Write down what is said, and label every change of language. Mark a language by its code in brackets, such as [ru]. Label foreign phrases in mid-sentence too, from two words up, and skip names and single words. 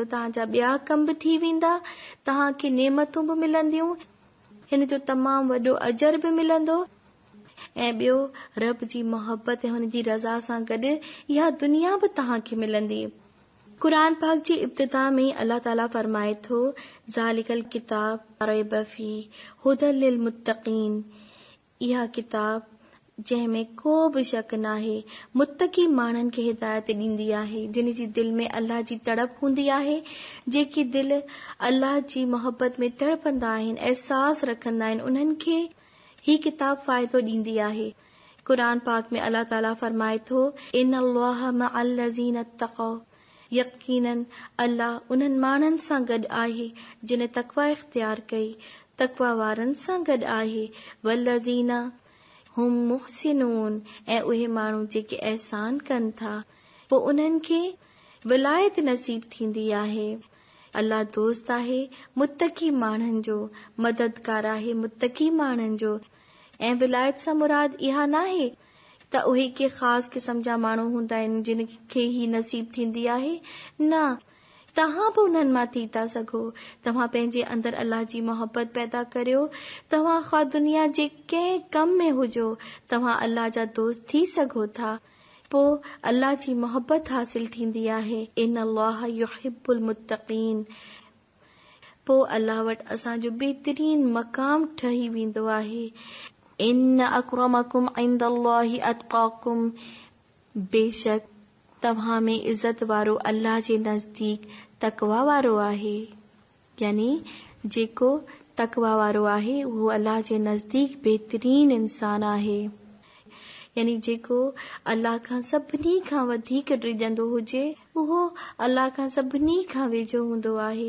[sd] तव्हांजा ॿिया कम बि थी वेंदा, तव्हांखे नेमतूं बि मिलंदियूं, हिन जो तमामु वॾो अजर बि मिलंदो, ऐं ॿियो रब जी मोहब्बत ऐं हुन जी रज़ा सां गॾु इहा दुनिया बि तव्हांखे मिलंदी। क़ुरान पाक जी इब्तिदा में अल्लाह ताला फरमाए थो, [ar] ذلك الكتاب ريب فيه هدى للمتقين, [sd] इहा किताब जंहिंमें को बि शक नाहे मुत्तकी माण्हुनि खे हिदायत ॾींदी आहे, जिन जी दिल में अल्लाह जी तड़प हूंदी आहे, जेकी दिल अल्लाह जी मोहब्बत में तड़पंदा आहिनि, एहसास रखंदा आहिनि, उन्हनि खे ही किताब फ़ाइदो ॾींदी आहे। क़ुरान पाक में अल्लाह ताला फरमाए थो, [ar] إن الله مع الذين اتقوا, [sd] यकीनन अल्लाह उन्हनि माण्हुनि सां गॾु आहे जिन तक़वा इख्तियार कई, तक़वा वारनि सां गॾु आहे, [ar] والذين هم محسنون, [sd] ऐं उहे माण्हू जेके एहसान कनि था, पोइ उन्हनि खे विलायत नसीब थींदी आहे। अल्लाह दोस्त आहे मुत्तकी माण्हुनि जो, मददगार आहे मुत्तकी माण्हुनि जो। ऐं विलायत सां मुराद इहा नाहे त उहे के ख़ासि क़िस्म जा माण्हू हूंदा आहिनि जिन खे ही नसीब थींदी आहे, न, तव्हां बि उन्हनि मां थी था सघो। तव्हां पंहिंजे अंदरि अल्लाह जी मोहब्बत पैदा करियो, तव्हां ख़्वा दुनिया जे कंहिं कम में हुजो, तव्हां अल्लाह जा दोस्त थी सघो था, पोइ अल्लाह जी मोहब्बत हासिल थींदी आहे। [ar] إن الله يحب المتقين, [sd] पोइ अल्लाह वटि असांजो बहितरीन मक़ाम ठही वेंदो आहे। [ar] إن أكرمكم عند الله أتقاكم, [sd] बेशक तव्हां में इज़त वारो अल्लाह जे नज़दीक तक़वा वारो आहे। यानी जेको तक़वा वारो आहे उहो अल्लाह जे नज़दीक बहितरीन इंसान आहे। यानी जेको अल्लाह खां सभिनी खां वधीक ड्रिजंदो हुजे, उहो अल्लाह खां सभिनी खां वेझो हूंदो आहे।